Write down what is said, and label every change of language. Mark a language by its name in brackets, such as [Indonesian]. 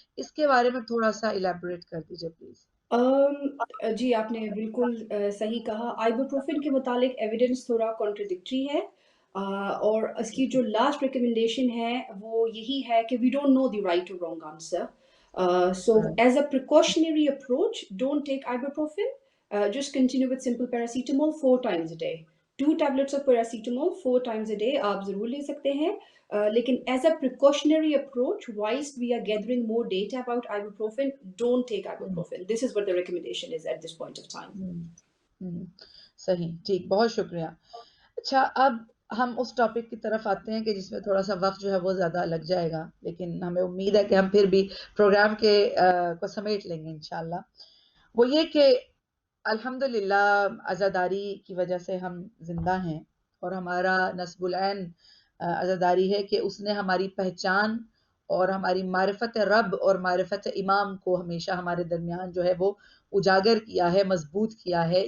[Urdu] اس کے بارے میں تھوڑا سا الیبوریٹ کر دیجیے پلیز. جی آپ نے بالکل صحیح کہا. آئبوپروفین کے متعلق ایویڈنس تھوڑا کانٹرڈکٹری ہے, اور اس کی جو لاسٹ ریکمنڈیشن ہے وہ یہی ہے کہ [English] We don't know the right اور wrong answer. So as a precautionary approach, don't take ibuprofen. Just continue with simple paracetamol 4 times a day. 2 tablets of paracetamol 4 times a day [Urdu] آپ ضرور لے سکتے ہیں. [English] لیکن as a precautionary approach, whilst we are gathering more data about ibuprofen, don't take ibuprofen. This is what the recommendation is at this point of time. [Urdu] صحیح, ٹھیک, بہت شکریہ. اچھا, اب ہم اس ٹاپک کی طرف آتے ہیں کہ جس میں تھوڑا سا وقت جو ہے وہ زیادہ لگ جائے گا, لیکن ہمیں امید ہے کہ ہم پھر بھی پروگرام کے کو سمیٹ لیں گے انشاءاللہ. وہ یہ کہ الحمدللہ عزاداری کی وجہ سے ہم زندہ ہیں, اور ہمارا نسب العین عزاداری ہے کہ اس نے ہماری پہچان اور ہماری معرفت رب اور معرفت امام کو ہمیشہ ہمارے درمیان جو ہے وہ اجاگر کیا ہے, مضبوط کیا ہے.